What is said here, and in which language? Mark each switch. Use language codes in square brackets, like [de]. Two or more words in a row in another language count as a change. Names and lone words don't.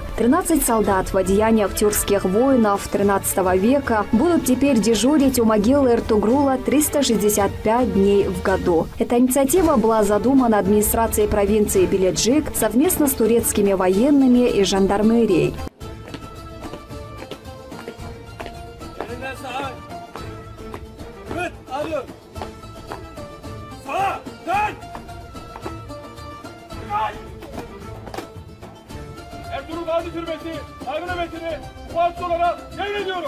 [ru] 13 солдат в одеяниях тюркских воинов 13 века будут теперь дежурить у могилы Эртугрула 365 дней в году. Эта инициатива была задумана администрацией провинции Беледжик совместно с турецкими военными и жандармерией. [tr] Ertuğrul Gazi Türbesi saygı nöbetini vukuatçı olarak devrediyorum.